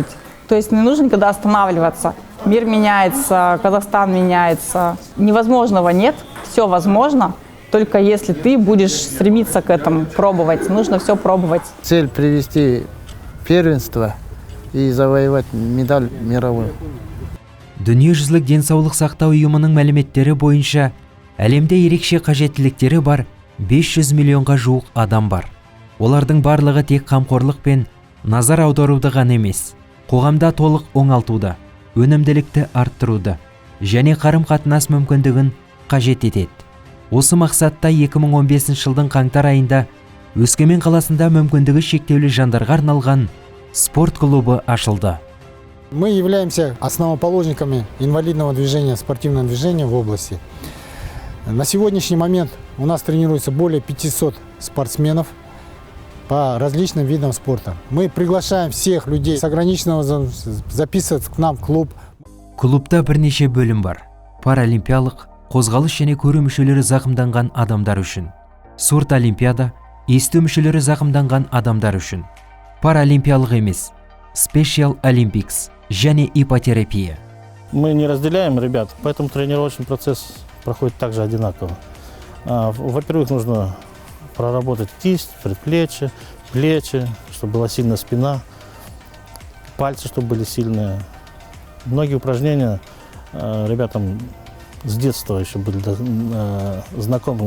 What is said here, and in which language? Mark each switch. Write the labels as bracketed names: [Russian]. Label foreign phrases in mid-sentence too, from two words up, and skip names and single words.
[Russian] То есть не нужно никогда останавливаться. Мир меняется, Казахстан меняется. Невозможного нет, все возможно, только если ты будешь стремиться к этому, пробовать. Нужно все пробовать. Цель привести первенство и завоевать медаль мировую. [Kazakh] Дүниежүзілік денсаулық сақтау ұйымының мәліметтері бойынша әлемде ерекше қажеттіліктері бар 500 миллионға жуық адам бар. Олардың барлығы тек қамқорлық пен назар аударуды ғана емес, қоғамда толық оңалтуды, өнімділікті арттыруды және қарым-қатынас мүмкіндігін қажет етеді. Осы мақсатта 2015 жылдың қаңтар айында Өскемен қаласында мүмкіндігі шектеулі жандарға арналған спорт клубы ашылды. [Russian] Мы являемся основоположниками инвалидного движения, спортивного движения в области. На сегодняшний момент у нас тренируется более 500 спортсменов по различным видам спорта. Мы приглашаем всех людей с ограниченного записываться к нам в клуб. [Kazakh] Клубта бірнеше бөлім бар. Паралимпиялық, қозғалыс және көру мүшелері зақымданған адамдар үшін. Спорт олимпиада, есту мүшелері зақымданған адамдар үшін. Паралимпиялық емес, Special Olympics және ипотерапия. [Russian] Мы не разделяем ребят, поэтому тренировочный процесс проходит также одинаково. Во-первых, нужно проработать кисть, предплечье, плечи, чтобы была сильная спина, пальцы, чтобы были сильные. Многие упражнения ребятам с детства еще были знакомы.